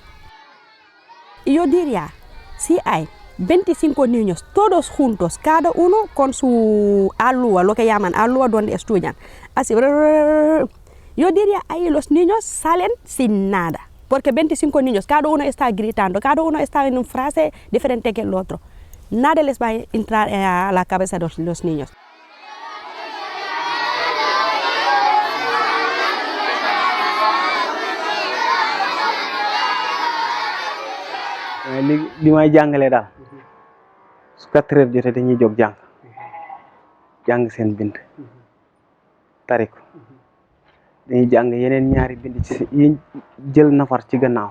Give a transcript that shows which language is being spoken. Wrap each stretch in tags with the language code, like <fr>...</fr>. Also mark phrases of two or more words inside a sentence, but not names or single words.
<es>Yo diría, si hay 25 niños, todos juntos, cada uno con su alúa, lo que llaman alúa donde estudian. Así, yo diría, ahí los niños salen sin nada, porque 25 niños, cada uno está gritando, cada uno está en una frase diferente que el otro. Nada les va a entrar a la cabeza de los niños.</es> <wo>li may jàngale daal su 4 heures jotee dañuy jóg jàng seen bind tari ko dañuy jàng yeneen ñaari bind ci yi jël nafar ci gannaaw</wo>